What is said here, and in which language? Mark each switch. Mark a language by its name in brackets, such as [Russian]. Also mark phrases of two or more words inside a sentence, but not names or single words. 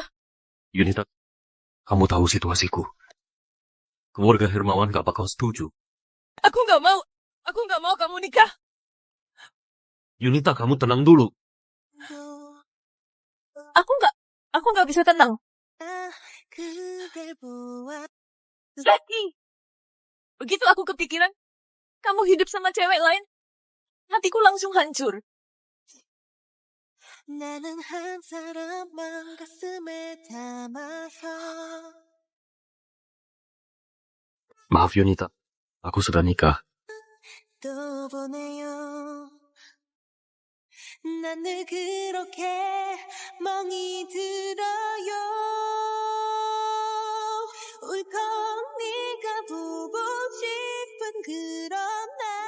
[Indonesian] Yunita, kamu tahu situasiku. Keluarga Hermawan gak bakal setuju. Aku nggak mau kamu nikah. Yunita, kamu tenang dulu. Aku nggak bisa tenang. [Korean] 그댈 보아 [Indonesian] Zaki, begitu aku kepikiran, kamu hidup sama cewek lain, hatiku langsung hancur. [Korean] 나는 한 사람만 가슴에 담아서 [Indonesian] Maaf Yunita, aku sudah nikah. [Korean] 또 보내요 난 늘 그렇게 멍이 들어요 울컥 네가 보고 싶은 그런 날